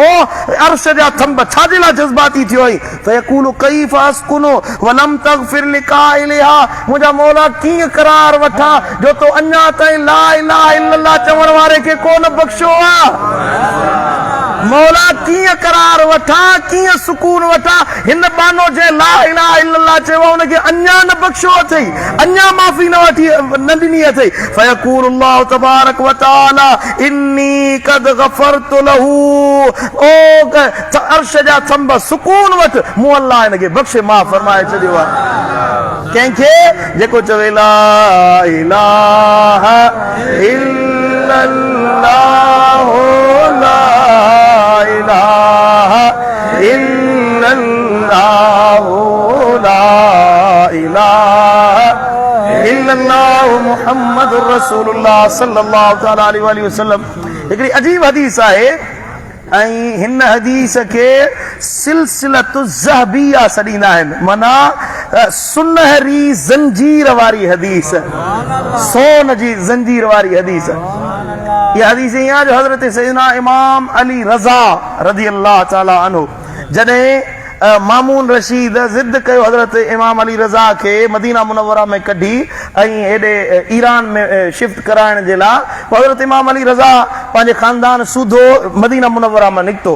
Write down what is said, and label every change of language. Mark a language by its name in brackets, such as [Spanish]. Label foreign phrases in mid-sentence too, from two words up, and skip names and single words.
[Sindhi] अर्श जा थंभ छाजे लाइ जज़्बाती थियो आई? [Arabic] فيقول كيف أسكن ولم تغفر لقائلها, [Sindhi] मुंहिंजा मौला कीअं करार वठां जो तो अञा ताईं [Arabic] لا إله إلا الله [Sindhi] चवण वारे खे कोन बख़्शो आहे। मौला कीअं करार वठां, कीअं सुकून वठां? हिन बानो जे [Arabic] لا إله إلا الله [Sindhi] चयो हुनखे अञा न बख़्शो अथई, अञा माफ़ी न वठी न ॾिनी अथई। [Arabic] فيقول الله تبارك وتعالى إني قد غفرت له, [Sindhi] ओ अर्श जा थंभ सुकून वठ, मूं अल्लाह हिनखे बख़्शे माफ़ फरमाए छॾियो आहे। कंहिंखे जेको चवे [Arabic] لا إله إلا الله لا إله إلا الله لا إله إلا الله محمد رسول الله صلى الله تعالى عليه وسلم. [Sindhi] हिकिड़ी अजीब हदीस आहे ऐं हिन हदीस खे [Arabic] سلسلة الذهبية [Sindhi] सॾींदा आहिनि, माना सुनहरी ज़ंजीर वारी हदीस, सोन जी ज़ंजीर वारी हदीस। इहा हदीस ईअं आहे जो हज़रत सैयदना इमाम अली रज़ा [Arabic] رضي الله تعالى عنه [Sindhi] जॾहिं मामून रशीद ज़िद कयो हज़रत इमाम अली रज़ा खे मदीना मुनव्वरा में कढी ऐं हेॾे ईरान में शिफ्ट कराइण जे लाइ, हज़रत इमाम अली रज़ा पंहिंजे ख़ानदान सूधो मदीना मुनव्वरा में निकितो।